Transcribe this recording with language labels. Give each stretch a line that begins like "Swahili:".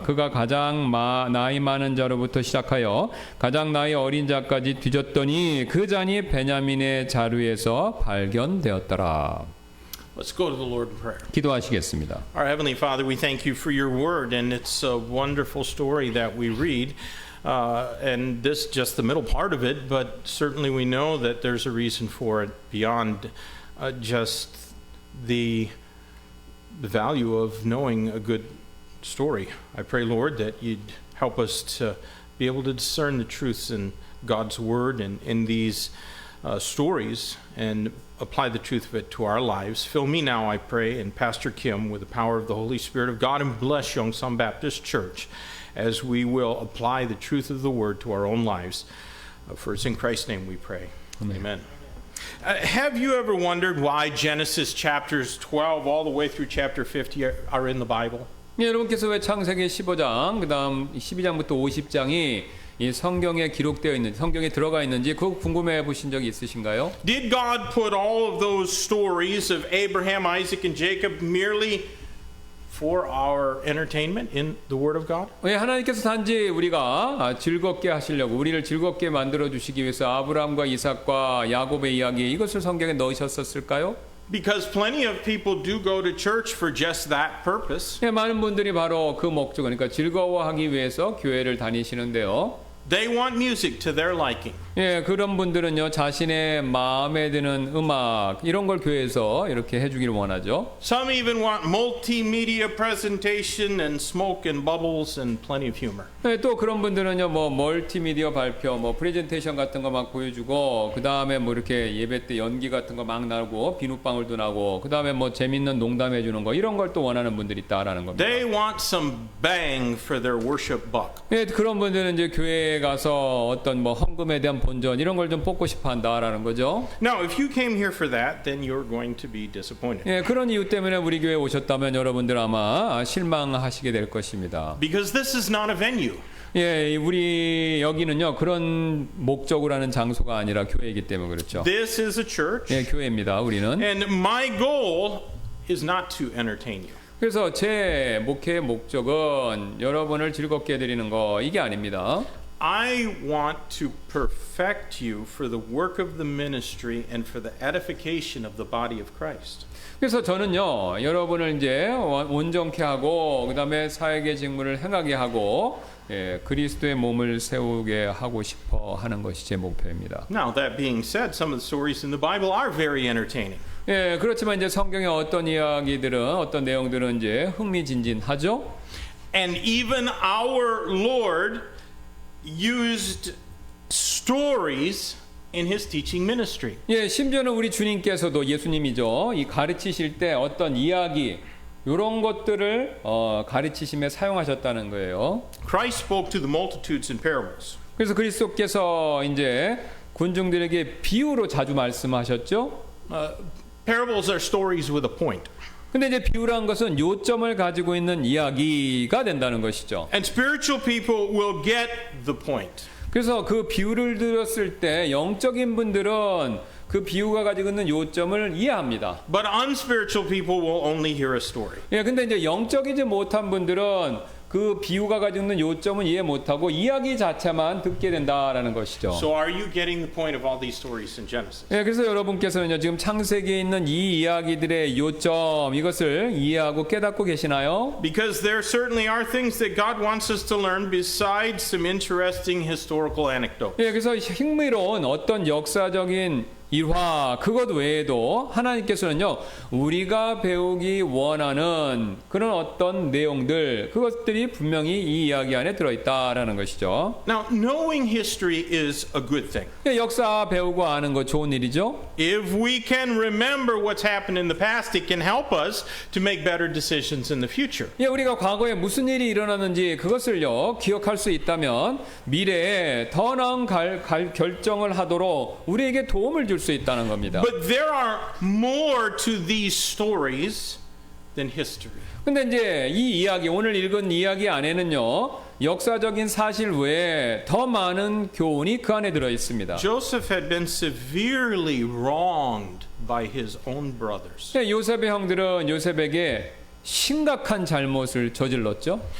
Korean: 그가 가장 나이 많은 자로부터 시작하여 가장 나이 어린 자까지 뒤졌더니 그 잔이 베냐민의 자루에서 발견되었더라.
English: Let's go to the Lord in prayer.
Korean: 기도하시겠습니다.
English: Our Heavenly Father, we thank you for your word, and it's a wonderful story that we read. And this just the middle part of it, but certainly we know that there's a reason for it beyond just the value of knowing a good story. I pray, Lord, that you'd help us to be able to discern the truths in God's word and in these stories and apply the truth of it to our lives. Fill me now, I pray, and Pastor Kim with the power of the Holy Spirit of God, and bless Yongsan Baptist Church as we will apply the truth of the word to our own lives. For it's in Christ's name we pray. Amen. Have you ever wondered why Genesis chapters 12 all the way through chapter 50 are in the Bible?
Korean: 예, 여러분께서 왜 창세기 15장 그다음 12장부터 50장이 이 성경에 기록되어 있는 성경에 들어가 있는지 그거 궁금해 보신 적이 있으신가요?
English: Did God put all of those stories of Abraham, Isaac, and Jacob merely for our entertainment in the Word of God?
Korean: 예, 하나님께서 단지 우리가 즐겁게 하시려고 우리를 즐겁게 만들어 주시기 위해서 아브라함과 이삭과 야곱의 이야기 이것을 성경에 넣으셨었을까요?
English: Because plenty of people do go to church for just that purpose.
Korean: 예, 많은 분들이 바로 그 목적 그러니까 즐거워하기 위해서 교회를 다니시는데요.
English: They want music to their liking.
Korean: 예, 그런 분들은요 자신의 마음에 드는 음악 이런 걸 교회에서 이렇게 해주기를 원하죠.
English: Some even want multimedia presentation and smoke and bubbles and plenty of humor.
Korean: 예, 또 그런 분들은요 뭐 멀티미디어 발표, 뭐 프레젠테이션 같은 거 막 보여주고 그 다음에 뭐 이렇게 예배 때 연기 같은 거 막 나고 비눗방울도 나고 그 다음에 뭐 재밌는 농담해 주는 거 이런 걸 또 원하는 분들이 있다라는 겁니다.
English: They want some bang for their worship buck.
Korean: 예, 그런 분들은 이제 교회에 가서 어떤 뭐 헌금에 대한 본전 이런 걸 좀 뽑고 싶어 한다라는 거죠.
English: Now, if you came here for that, then you're going to be disappointed.
Korean: 예, 그런 이유 때문에 우리 교회에 오셨다면 여러분들 아마 실망하시게 될 것입니다.
English: Because this is not a venue.
Korean: 예, 우리 여기는요 그런 목적으로 하는 장소가 아니라 교회이기 때문에 그렇죠.
English: This is a church.
Korean: 예, 교회입니다. 우리는.
English: And my goal is not to entertain you.
Korean: 그래서 제 목회의 목적은 여러분을 즐겁게 해드리는 거 이게 아닙니다.
English: I want to perfect you for the work of the ministry and for the edification of the body of Christ.
Korean: 그래서 저는요 여러분을 이제 온전케 하고 그다음에 사역의 직무를 행하게 하고 예, 그리스도의 몸을 세우게 하고 싶어 하는 것이 제 목표입니다.
English: Now, that being said, some of the stories in the Bible are very entertaining.
Korean: 예, 그렇지만 이제 성경의 어떤 이야기들은 어떤 내용들은 이제 흥미진진하죠.
English: And even our Lord used stories in his teaching ministry.
Korean: 예, 심지어는 우리 주님께서도 예수님이죠. 이 가르치실 때 어떤 이야기 이런 것들을 가르치심에 사용하셨다는 거예요.
English: Christ spoke to the multitudes in parables.
Korean: 그래서 그리스도께서 이제 군중들에게 비유로 자주 말씀하셨죠.
English: Parables are stories with a point.
Korean: 근데 이제 비유란 것은 요점을 가지고 있는 이야기가 된다는 것이죠.
English: And spiritual people will get the point.
Korean: 그래서 그 비유를 들었을 때 영적인 분들은 그 비유가 가지고 있는 요점을 이해합니다.
English: But unspiritual people will only hear a story.
Korean: 예, 근데 이제 영적이지 못한 분들은 그 비유가 가지고 있는 요점은 이해 못하고 이야기 자체만 듣게 된다라는 것이죠.
English: So are you getting the point of all these stories in Genesis?
Korean: 예, 그래서 여러분께서는요, 지금 창세기에 있는 이 이야기들의 요점, 이것을 이해하고 깨닫고 계시나요?
English: Because there certainly are things that God wants us to learn besides some interesting historical anecdotes.
Korean: 예, 그래서 흥미로운 어떤 역사적인 일화, 그것 외에도 하나님께서는요, 우리가 배우기 원하는 그런 어떤 내용들, 그것들이 분명히 이 이야기 안에 들어있다라는 것이죠.
English: Now, knowing history is a good thing.
Korean: 예, 역사 배우고 아는 거 좋은 일이죠.
English: If we can remember what's happened in the past, it can help us to make better decisions in the future.
Korean: 예, 우리가 과거에 무슨 일이 일어났는지 그것을요, 기억할 수 있다면 미래에 더 나은 결정을 하도록 우리에게 도움을 줄 수 있다는 겁니다.
English: But there are more to these stories than history.
Korean: 근데 이제 이 이야기, 오늘 읽은 이야기 안에는요, 역사적인 사실 외에 더 많은 교훈이 그 안에 들어 있습니다.
English: Joseph had been severely wronged by his own brothers.
Korean: 요셉의 형들은 요셉에게 심각한 잘못을 저질렀죠.